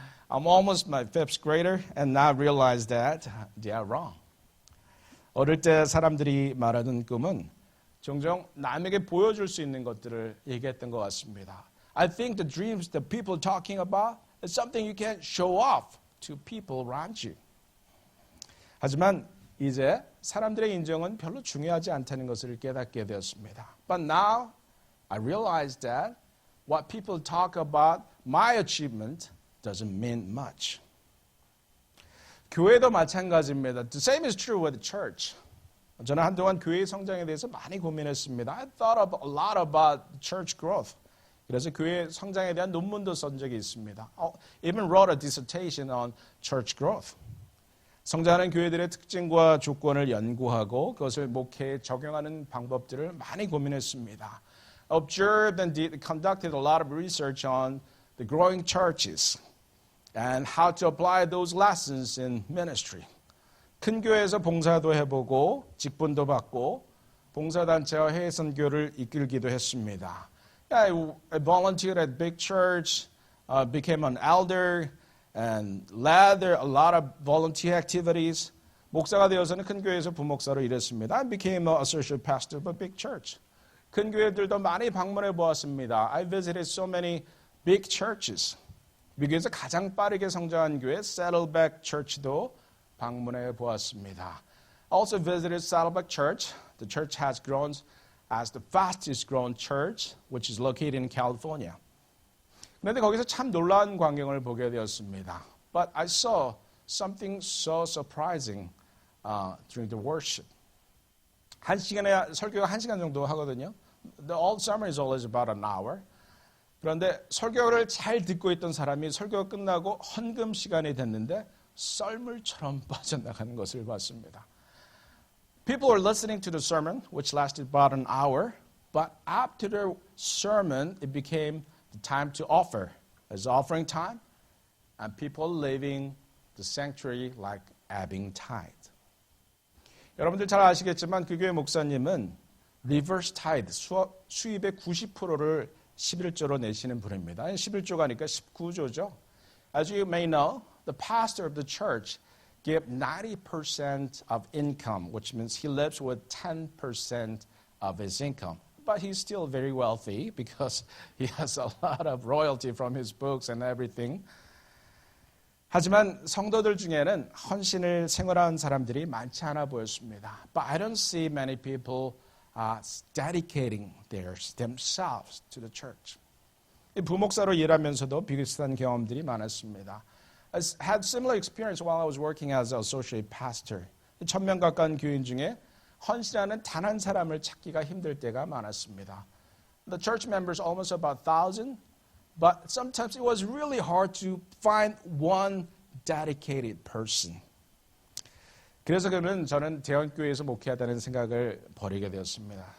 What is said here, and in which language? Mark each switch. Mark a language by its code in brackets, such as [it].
[en] I'm almost my fifth grader and now realize that they are wrong. [ko] 어릴 때 사람들이 말하는 꿈은 종종 남에게 보여줄 수 있는 것들을 얘기했던 것 같습니다. [en] I think the dreams that people are talking about is something you can't show off to people around you. [ko] 하지만 이제 사람들의 인정은 별로 중요하지 않다는 것을 깨닫게 되었습니다. [en] But now I realize that what people talk about my achievement doesn't mean much. [ko] 교회도 마찬가지입니다. [en] The same is true with the church. [ko] 저는 한동안 교회의 성장에 대해서 많이 고민했습니다. [en] I thought a lot about church growth. [ko] 그래서 교회 성장에 대한 논문도 쓴 적이 있습니다. [en] Even wrote a dissertation on church growth. [ko] 성장하는 교회들의 특징과 조건을 연구하고 그것을 목회에 적용하는 방법들을 많이 고민했습니다. [en] Observed and conducted a lot of research on the growing churches and how to apply those lessons in ministry. [ko] 큰 교회에서 봉사도 해보고 직분도 받고 봉사단체와 해외 선교를 이끌기도 했습니다. [en] I volunteered at big church, became an elder, and led a lot of volunteer activities. [ko] 목사가 되어서는 큰 교회에서 부목사로 일했습니다. [en] I became an associate pastor of a big church. [ko] 큰 교회들도 많이 방문해 보았습니다. [en] I visited so many big churches. [ko] 미국에서 가장 빠르게 성장한 교회 Saddleback Church도 방문해 보았습니다. [en] Also visited Saddleback Church. The church has grown as the fastest growing church, which is located in California. [ko] 그런데 거기서 참 놀라운 광경을 보게 되었습니다. [en] But I saw something so surprising during the worship. [ko] 한 시간에 설교가 1시간 정도 하거든요. [en] The whole sermon is always about an hour. [ko] 그런데 설교를 잘 듣고 있던 사람이 설교가 끝나고 헌금 시간이 됐는데 썰물처럼 빠져나가는 것을 봤습니다. [en] People were listening to the sermon, which lasted about an hour, but after the sermon, it became the time to offer. It's offering time, and people leaving the sanctuary like ebbing tide. [ko] 여러분들 잘 아시겠지만 그 교회 목사님은 [en] reverse tide, [ko] 수입의 90%를 11조로 내시는 분입니다. 11조가니까 19조죠. [en] As you may know, the pastor of the church gave 90% of income, which means he lives with 10% of his income. But he's still very wealthy because he has a lot of royalty from his books and everything. [ko] 하지만 성도들 중에는 헌신을 생활한 사람들이 많지 않아 보였습니다. [en] But I don't see many people dedicating themselves to the church. [ko] 부목사로 일하면서도 비슷한 경험들이 많았습니다. [en] I had similar experience while I was working as an associate pastor. [ko] 1,000명 가까운 교인 중에 헌신하는 단 한 사람을 찾기가 힘들 때가 많았습니다. [en] The church members almost about 1,000, but sometimes it was really hard to find one dedicated person. [ko] 그래서 저는 대형교회에서 목회하다는 생각을 버리게 되었습니다.